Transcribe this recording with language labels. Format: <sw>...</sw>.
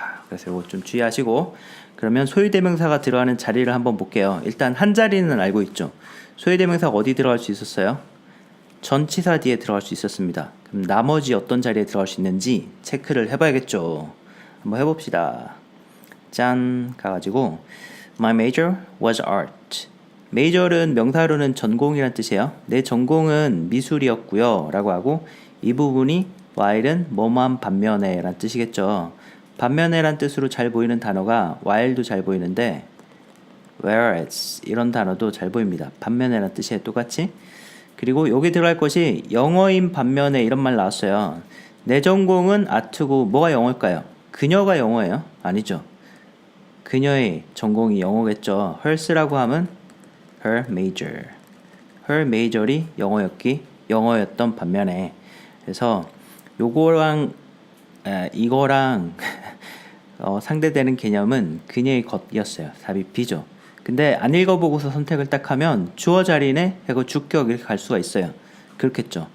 <ko>그래서 이거 좀 주의하시고 그러면 소유대명사가 들어가는 자리를 한번 볼게요. 일단 한 자리는 알고 있죠. 소유대명사가 어디 들어갈 수 있었어요? 전치사 뒤에 들어갈 수 있었습니다. 그럼 나머지 어떤 자리에 들어갈 수 있는지 체크를 해봐야겠죠. 한번 해봅시다. 짠 가가지고</ko> <en>My major was art.</en> <ko>major은 명사로는 전공이란 뜻이에요. 내 전공은 미술이었고요 라고 하고 이 부분이 while은 뭐만 반면에 란 뜻이겠죠. 반면에 란 뜻으로 잘 보이는 단어가 while도 잘 보이는데 whereas 이런 단어도 잘 보입니다. 반면에 란 뜻이에요. 똑같이. 그리고 여기 들어갈 것이 영어인 반면에 이런 말 나왔어요. 내 전공은 아트고 뭐가 영어일까요? 그녀가 영어예요? 아니죠. 그녀의 전공이 영어겠죠. hers라고 하면</ko> <en>her major. her major</en> <ko>이 영어였던 반면에 그래서 요거랑 이거랑 상대되는 개념은 그녀의 것이었어요. 답이 B죠. 근데 안 읽어보고서 선택을 딱 하면 주어 자리네 하고 주격 이렇게 갈 수가 있어요. 그렇겠죠.</ko>